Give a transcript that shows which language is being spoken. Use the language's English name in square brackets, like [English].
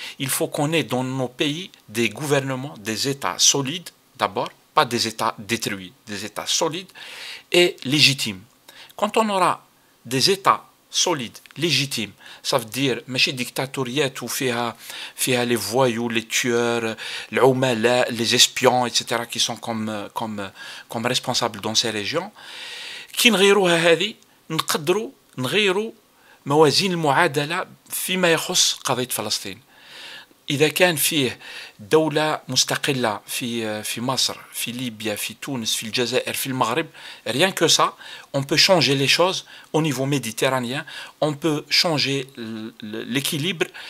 [French] Il faut qu'on ait dans nos pays des gouvernements, des États solides d'abord, pas des États détruits, des États solides et légitimes. Quand on aura des États solide, légitime, ça veut dire ماشي dictatoriate où فيها les voyous, les tueurs, les espions, etc. qui sont comme responsables dans ces régions. [Arabic] كي نغيروها هذه نقدروا نغيروا موازين المعادلة فيما يخص قضية فلسطين. إذا كان فيه دولة مستقلة في مصر, في ليبيا, في تونس, في الجزائر, في المغرب, [French] rien que ça, on peut changer les choses au niveau méditerranéen, on peut changer l'équilibre,